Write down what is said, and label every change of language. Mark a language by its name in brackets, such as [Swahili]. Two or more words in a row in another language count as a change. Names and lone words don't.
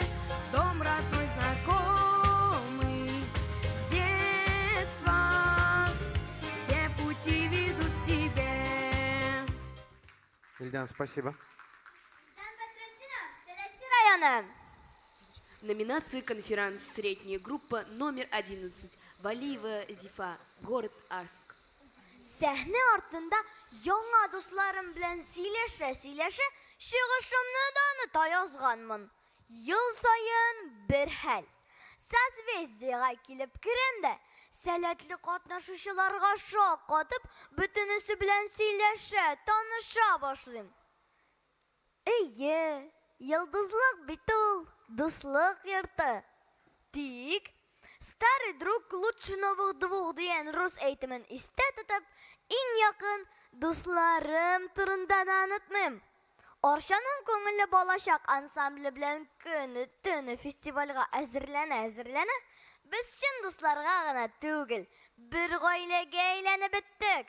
[Russian] Дом родной, знакомый с детства, все пути ведут к тебе. Ильдан, спасибо. Районы. Номинации конференц средняя группа номер 11. Валиева Зифа, город Арск. [Tatar] Сәхне артында яңа дусларым белән сөйләшә, чыгышымны да оныта язганмын. Ел сайын бер хәл. Созвездиегә килеп керәм дә, сәләтле катнашучыларга шаккатып, бөтенесе белән сөйләшә, таныша башлыйм. Әйе, йолдызлык бит ул, дуслык йорты. Тик [Russian] старый друг лучше новых двух [Tatar] дигән рус әйтемен истә тотып, иң якын дусларым турында да онытмыйм. Арчаның күңелле балачак ансамбле белән көне-төне фестивальгә әзерләнә, без чын дусларга гына түгел, бер гаиләгә әйләнеп беттек.